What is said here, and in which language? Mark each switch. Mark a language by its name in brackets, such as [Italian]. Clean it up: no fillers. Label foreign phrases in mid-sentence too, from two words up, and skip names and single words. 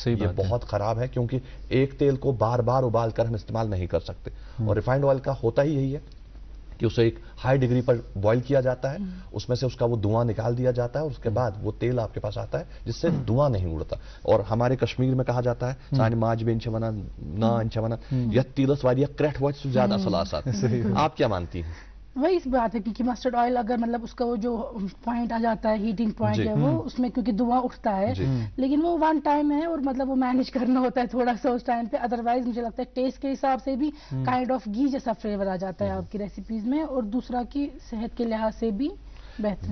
[Urdu] یہ بہت خراب ہے, کیونکہ ایک تیل کو بار بار ابال کر ہم استعمال نہیں کر سکتے. اور [English] refined oil [Urdu] کا ہوتا ہی یہی ہے کہ اسے ایک [English] high degree [Urdu] پر بوائل کیا جاتا ہے, اس میں سے اس کا وہ دھواں نکال دیا جاتا ہے, اور اس کے بعد وہ تیل آپ کے پاس آتا ہے جس سے دھواں نہیں اڑتا. اور ہمارے کشمیر میں کہا جاتا ہے, [Kashmiri] سانہ ماج بین ونان نان ونان یا تیلس واریاہ کریٹھ وت سہ زیادہ اصل آسان. [Urdu] آپ کیا مانتی ہیں؟ وہی اس بات ہے کیونکہ [English] mustard oil [Urdu] اگر مطلب اس کا وہ جو پوائنٹ آ جاتا ہے, [English] heating point [Urdu] ہے, وہ اس میں کیونکہ دھواں اٹھتا ہے, لیکن وہ [English] one time [Urdu] ہے اور مطلب وہ مینیج کرنا ہوتا ہے تھوڑا سا اس ٹائم پہ. ادروائز مجھے لگتا ہے ٹیسٹ کے حساب سے بھی [English] kind of [Urdu] گھی جیسا فلیور آ جاتا ہے آپ کی ریسیپیز میں, اور دوسرا کی صحت کے لحاظ سے بھی بہتر ہے.